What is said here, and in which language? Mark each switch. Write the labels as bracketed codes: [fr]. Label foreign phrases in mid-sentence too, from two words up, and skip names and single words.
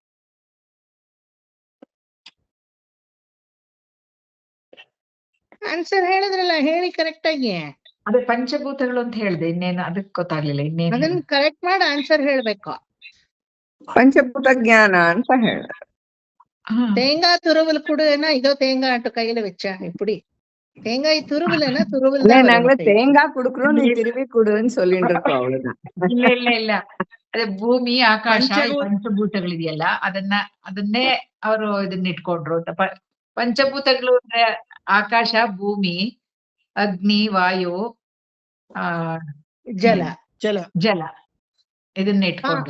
[kn] ಆನ್ಸರ್ ಹೇಳಿದ್ರಲ್ಲ, ಹೇಳಿ ಕರೆಕ್ಟ್ ಆಗಿ. ಅದೇ ಪಂಚಭೂತಗಳು ಅಂತ ಹೇಳ್ದೆ, ಇನ್ನೇನು ಅದಕ್ಕೆ ಗೊತ್ತಾಗ್ಲಿಲ್ಲ. ಇನ್ನೇನು ಅದನ್ನ ಕರೆಕ್ಟ್ ಮಾಡಿ ಆನ್ಸರ್ ಹೇಳ್ಬೇಕು. ಪಂಚಭೂತ ಜ್ಞಾನ ಅಂತ ಹೇಳ. [ta] தேங்காய் துருவல் குடுன்னா இதோ தேங்காய் ஆட்டு கையில வச்சா எப்படி? தேங்காய் துருவல்னா துருவல் தான் நாங்கள வரும். தேங்காய் குடுக்குறோம், நீ திருப்பி குடுன்னு சொல்லிட்டு இருக்கோம், அவ்வளவுதான். [kn] ಇಲ್ಲ ಇಲ್ಲ ಇಲ್ಲ, ಅದೇ ಭೂಮಿ ಆಕಾಶ ಪಂಚಭೂತಗಳಿದೆಯಲ್ಲ, ಅದನ್ನೇ ಅವರು ಇದನ್ನ ಇಟ್ಕೊಂಡ್ರು. ಪಂಚಭೂತಗಳು ಅಂದ್ರೆ ಆಕಾಶ, ಭೂಮಿ, ಅಗ್ನಿ, ವಾಯು, ಜಲ ಜಲ ಇದನ್ನ ಇಟ್ಕೊಂಡು